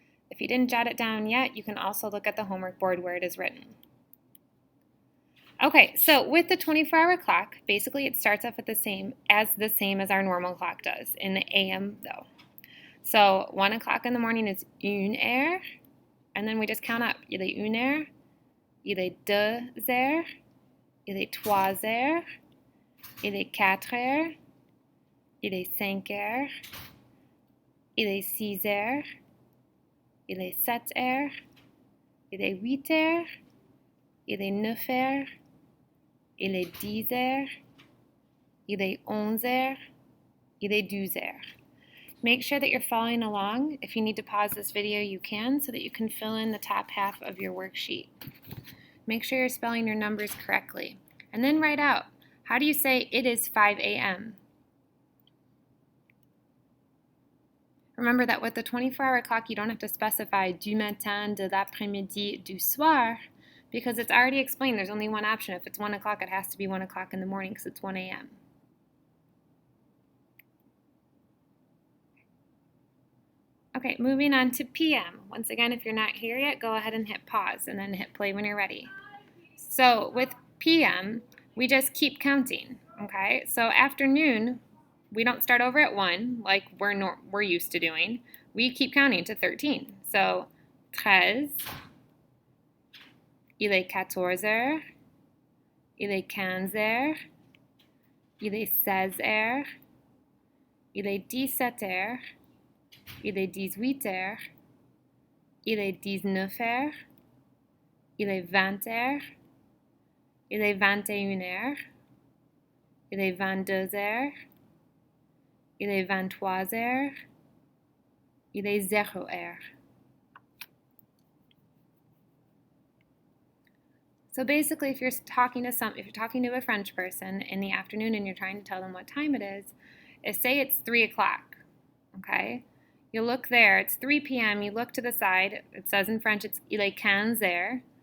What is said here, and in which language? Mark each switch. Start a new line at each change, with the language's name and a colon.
English: If you didn't jot it down yet, you can also look at the homework board where it is written. Okay, so with the 24-hour clock, basically it starts off at the same as our normal clock does, in the AM though. So 1 o'clock in the morning is
French: une heure,
English: and then we just count up.
French: Il est une heure, il est deux heures, il est trois heures, il est quatre heures, il est 5 heures, il est 6 heures, il est 7 heures, il est 8 heures, il est 9 heures, il est 10 heures, il est 11 heures, il est 12 heures.
English: Make sure that you're following along. If you need to pause this video, you can, so that you can fill in the top half of your worksheet. Make sure you're spelling your numbers correctly. And then write out, how do you say it is 5 a.m.? Remember that with the 24-hour clock, you don't have to specify
French: du matin, de l'après-midi, du soir,
English: because it's already explained. There's only one option. If it's 1 o'clock, it has to be 1 o'clock in the morning because it's 1 a.m. Okay, moving on to p.m. Once again, if you're not here yet, go ahead and hit pause and then hit play when you're ready. So with p.m., we just keep counting, okay? So afternoon, we don't start over at 1 like we're used to doing. We keep counting to 13.
French: So 13, il est 14 heures, il est 15 heures, il est 16 heures, il est 17 heures, il est 18 heures, il est 19 heures, il est 20 heures, il est 21 heures, il est 22 heures, il est 23 heures, il est 0 heure.
English: So basically, if you're talking to a French person in the afternoon and you're trying to tell them what time it is say it's 3 o'clock, okay? You look there, it's 3 p.m., you look to the side, it says in French it's
French: il est 15 heures.